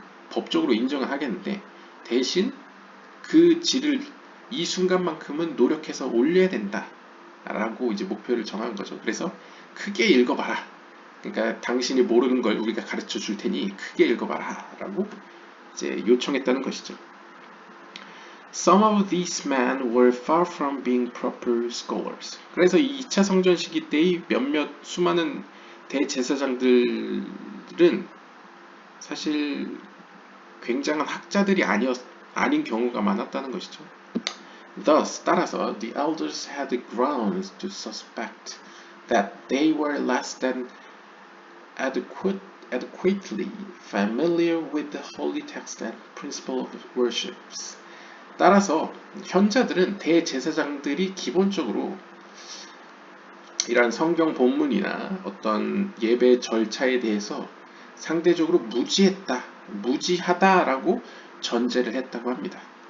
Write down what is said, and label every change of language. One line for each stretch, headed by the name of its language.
Korean: 법적으로 인정을 하겠는데 대신 그 질을 이 순간만큼은 노력해서 올려야 된다. 라고 이제 목표를 정한 거죠. 그래서 크게 읽어봐라. 그러니까 당신이 모르는 걸 우리가 가르쳐 줄 테니 크게 읽어봐라. 라고 이제 요청했다는 것이죠.
English: Some of these men were far from being proper scholars.
Korean: 그래서 이 2차 성전 시기 때의 몇몇 수많은 대제사장들은 사실 굉장한 학자들이 아닌 경우가 많았다는 것이죠.
English: Thus,
Korean: 따라서
English: the elders had grounds to suspect that they were less than adequately familiar with the holy text and principle of worships.
Korean: 따라서 현자들은 대제사장들이 기본적으로 이러한 성경 본문이나 어떤 예배 절차에 대해서 상대적으로 무지하다라고 전제를 했다고 합니다.